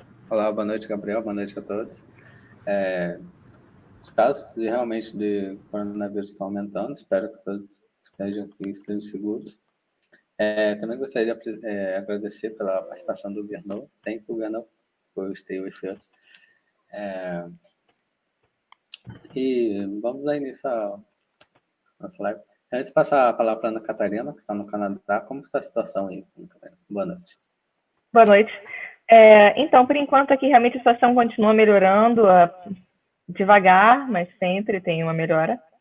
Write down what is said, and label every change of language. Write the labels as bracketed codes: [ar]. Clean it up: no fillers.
[pt] Olá, boa noite, Gabriel, boa noite a todos. Os casos realmente de coronavírus estão aumentando, espero que todos estejam seguros. Também gostaria de agradecer pela participação do Gernot. [en] Thank you, Gernot, for stay with us. [pt] E vamos aí nessa nossa live. Antes de passar a palavra para a Ana Catarina, que está no Canadá, como está a situação aí, Ana Catarina? Boa noite. Boa noite. Então, por enquanto aqui realmente a situação continua melhorando, devagar, mas sempre tem uma melhora.